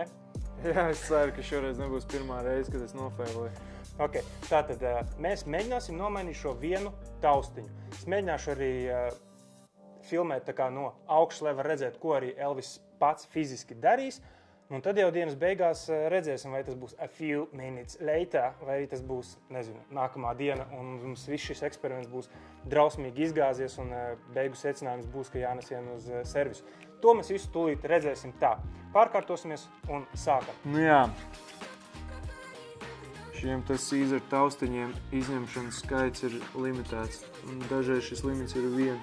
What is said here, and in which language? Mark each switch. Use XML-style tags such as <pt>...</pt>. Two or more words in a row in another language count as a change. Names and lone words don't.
<lv>Jā, es ceru, ka šoreiz nebūs pirmā reize, kad es nofēloju. Ok, tātad mēs mēģināsim nomainīt šo vienu taustiņu. Es mēģināšu arī filmēt tā kā no augšas, lai var redzēt, ko arī Elvis pats fiziski darīs. Un tad jau dienas beigās redzēsim, vai tas būs</lv> <en>a few minutes later,</en> <lv>vai tas būs, nākamā diena, un mums viss šis eksperiments būs drausmīgi izgāzies, un beigu secinājums būs, ka jānesien uz servisu. To mēs visu tūlīt redzēsim tā. Pārkārtosimies un sākam. Jā. Šiem Caesar taustiņiem izņemšanas skaits ir limitēts, un dažreiz šis limits ir 1.</lv>